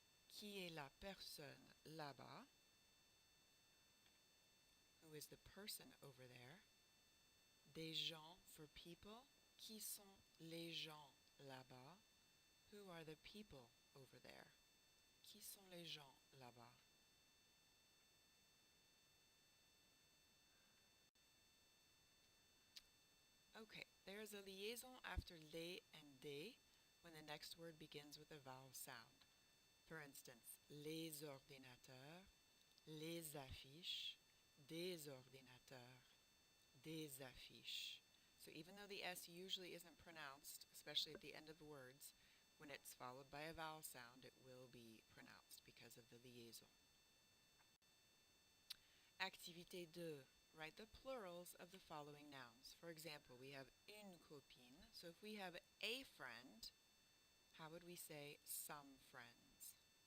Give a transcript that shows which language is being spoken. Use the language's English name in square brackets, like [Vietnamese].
[French] Qui est la personne là-bas? [English] Who is the person over there? [French] Des gens [English] for people. [French] Qui sont les gens là-bas? [English] Who are the people over there? [French] Qui sont les gens là-bas? [English] Okay, there is a liaison after les and des when the next word begins with a vowel sound. For instance, les ordinateurs, les affiches, des ordinateurs, des affiches. So even though the S usually isn't pronounced, especially at the end of words, when it's followed by a vowel sound, it will be pronounced because of the liaison. Activité 2. Write the plurals of the following nouns. For example, we have une copine. So if we have a friend, how would we say some friends?